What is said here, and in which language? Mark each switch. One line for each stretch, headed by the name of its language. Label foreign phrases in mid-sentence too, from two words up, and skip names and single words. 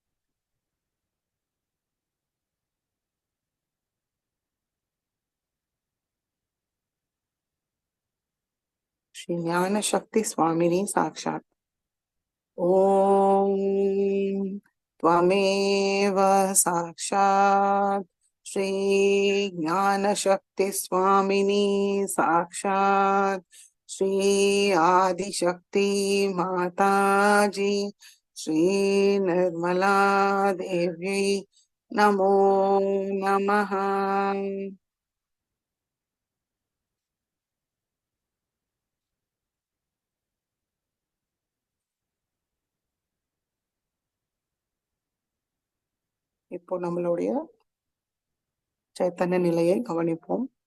Sanskrit: श्री ज्ञान शक्ति स्वामिनी साक्षात्. ஓம் त्वमेव साक्षात् श्री ज्ञान शक्ति स्वामिनी साक्षात् श्री आदिशक्ति माताजी श्रीनिर्मला देव्यै नमो नमः.
Tamil: இப்போ நம்மளுடைய சைத்தன்ய நிலையை கவனிப்போம்.